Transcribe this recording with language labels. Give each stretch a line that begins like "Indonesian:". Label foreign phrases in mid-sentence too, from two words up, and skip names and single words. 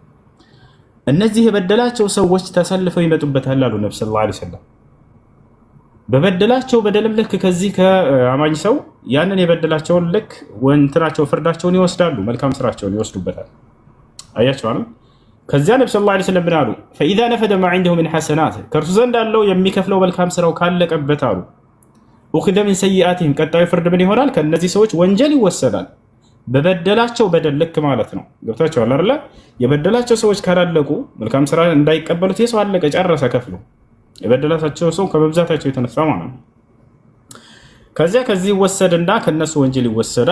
Amharic: እነዚህ የበደላቸው ሰዎች ተሰልፈው ይመጡበታል አሉ ነብዩ
Arabic: صلى الله عليه وسلم።
Amharic: በበደላቸው በደልም ልክ ከዚህ ከአማኝ ሰው ያንን የበደላቸውን ልክ ወንትናቸው ፍርዳቸውን ይወስዳሉ፣ መልካም ስራቸውን ይወስዱበታል። አያችሁ አይደል? ከዚያ ነብዩ
Arabic: صلى الله عليه وسلم
Amharic: ብለዋል፣
Arabic: فإذا نفد ما عنده من حسنات
Amharic: ከእርሱ ዘንድ ያለው የሚከፍለው መልካም ስራው ካለቀበት አሉ
Arabic: أخذ من سيئاتهم
Amharic: ቀጣዩ ፍርድ ምን ይሆናል? ከነዚህ ሰዎች ወንጀል ይወሰዳል። በበደላቸው በደል ልክ ማለት ነው። ገብታችኋል አይደል? የበደላቸው ሰዎች ካላለቁ መልካም ስራ እንዳይቀበሉት የሰው አለቀ ጨረሰ ከፍሎ የበደላቸው ሰው ከመብዛታቸው የተነሳ ማለት ነው። ከዚህ ይወሰድና ከነሱ ወንጀል ይወሰዳል።